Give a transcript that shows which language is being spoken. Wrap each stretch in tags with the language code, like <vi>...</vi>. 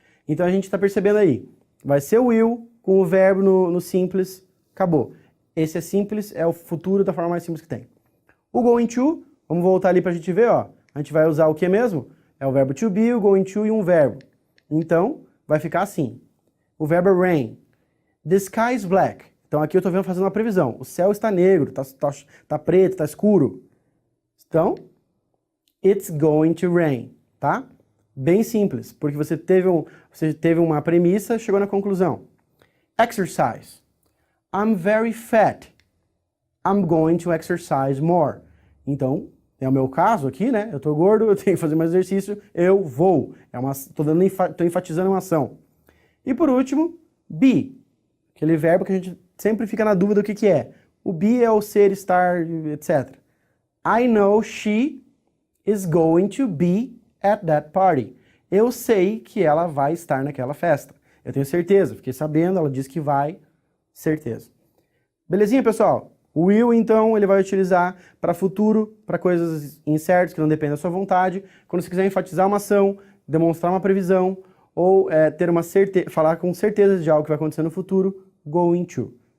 <pt>Então, a gente está percebendo aí. Vai ser o will com o verbo no simples, acabou. Esse é simples, é o futuro da forma mais simples que tem. O going to, vamos voltar ali para a gente ver, ó. A gente vai usar o que mesmo? É o verbo to be, o going to e um verbo. Então, vai ficar assim. O verbo é rain.</pt> <en>The sky is black.</en> <pt>Então, aqui eu estou fazendo uma previsão. O céu está negro, tá preto, está escuro.</pt> <en>Então, it's going to rain, tá?</en> <pt>Bem simples, porque você teve uma premissa, chegou na conclusão.</pt> <en>Exercise. I'm very fat. I'm going to exercise more.</en> <pt>Então, é o meu caso aqui, né? Eu tô gordo, eu tenho que fazer mais exercício, eu vou. Tô enfatizando uma ação. E por último, be. Aquele verbo que a gente sempre fica na dúvida do que é. O be é o ser, estar, etc.</pt> <en>I know she is going to be at that party.</en> <pt>Eu sei que ela vai estar naquela festa. Eu tenho certeza, fiquei sabendo, ela disse que vai, certeza. Belezinha, pessoal? O will, então, ele vai utilizar para futuro, para coisas incertas que não dependem da sua vontade. Quando você quiser enfatizar uma ação, demonstrar uma previsão, ou falar com certeza de algo que vai acontecer no futuro, going to.</pt>